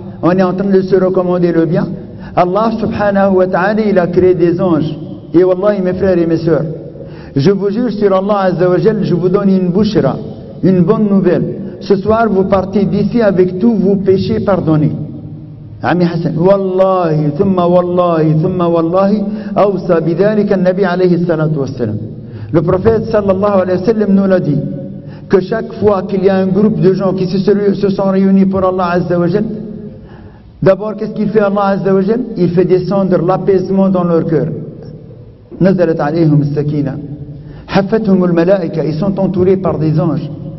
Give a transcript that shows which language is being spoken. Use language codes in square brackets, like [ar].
[fr] On est en train de se recommander le bien. Allah subhanahu wa ta'ala, il a créé des anges. Et wallahi, mes frères et mes sœurs, je vous jure sur Allah Azza wa Jal, je vous donne une bushra, une bonne nouvelle. Ce soir, vous partez d'ici avec tous vos péchés pardonnés. [ar] عمي حسن والله ثم والله ثم والله أوصى بذلك النبي عليه الصلاة والسلام. [fr] Le prophète sallallahu alayhi wa sallam nous l'a dit que chaque fois qu'il y a un groupe de gens qui se sont réunis pour Allah Azza wa Jal, d'abord qu'est-ce qu'il fait Allah Azza wa Jal? Il fait descendre l'apaisement dans leur cœur. [ar] نزلت عليهم السكينة حفتهم الملائكة, [fr] ils sont entourés par des anges.